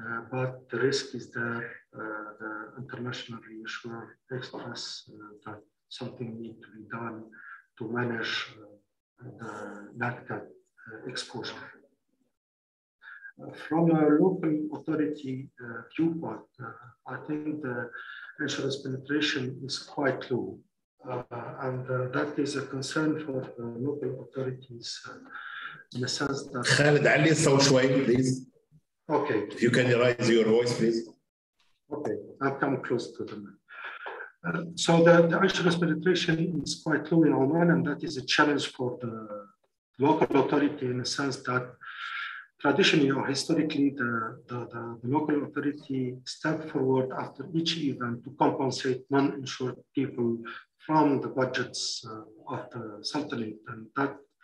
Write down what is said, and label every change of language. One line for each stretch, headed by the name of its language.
English: But the risk is there. The international reinsurer express that something needs to be done to manage the NatCat exposure. From a local authority viewpoint, I think the insurance penetration is quite low. And that is a concern for local authorities in the sense that...
Arabic: Khaled, علي الصوت شوي,
English: please. Okay. If you can raise your voice, please. Okay, I'll come close to the mic. So the insurance penetration is quite low in Oman, and that is a challenge for the local authority in the sense that traditionally or historically, the local authority stepped forward after each event to compensate non-insured people from the budgets of the Sultanate, and that